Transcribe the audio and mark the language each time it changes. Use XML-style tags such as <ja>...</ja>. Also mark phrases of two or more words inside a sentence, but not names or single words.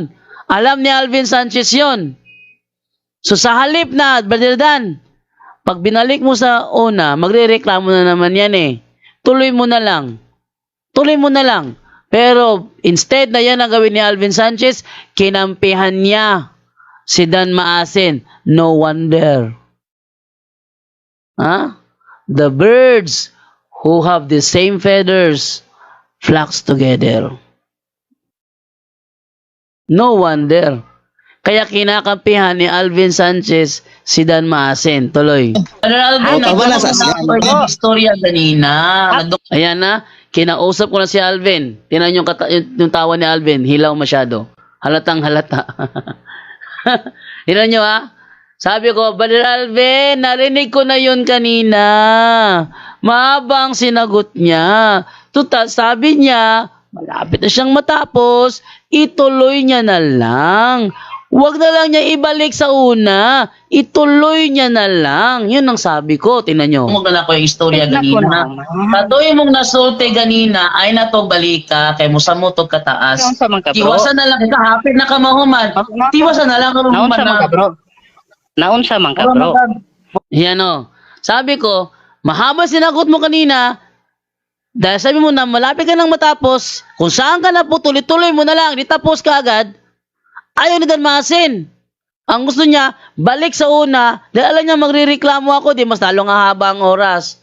<tl>Alam ni Alvin Sanchez yon. So sa halip na, Brother Dan, pag binalik mo sa una, magrereklamo na naman yan Tuloy mo na lang. Tuloy mo na lang. Pero instead na yan ang gawin ni Alvin Sanchez, kinampihan niya si Dan Maasin.</tl> <en>No wonder. The birds who have the same feathers flocks together. No wonder.</en> <tl>Kaya kinakampihan ni Alvin Sanchez si Dan Maasin. Tuloy. Alvin, tama na sa istorya kanina. Ayan na. Kinausap ko na si Alvin. Tingnan yung tawa ni Alvin. Hilaw masyado. Halatang halata. Tingnan nyo Sabi ko, Brother Alvin, narinig ko na yun kanina. Mahabang sinagot niya. Sabi niya, malapit na siyang matapos, ituloy niya na lang. Huwag na lang niya ibalik sa una. Ituloy niya na lang. Yun ang sabi ko. Tingnan nyo.</tl> <ceb>Magdala ko yung istorya ganina. Katoy mong nasulti ganina, ay na to balika, kay mo sa motog kataas. Tiwasan na lang. Hapit na ka mahuman. Tiwasan na lang. Naunsa man ka, bro. Naunsa man ka, bro.</ceb> <tl>Yan Sabi ko, mahaba sinagot mo kanina, dahil sabi mo na malapit ka nang matapos, kung saan ka na po, tuloy-tuloy mo na lang, di tapos ka agad. Ayaw ni Dan Maasin. Ang gusto niya, balik sa una, dahil alam niya magrireklamo ako, di mas lalong haba ang oras.</tl>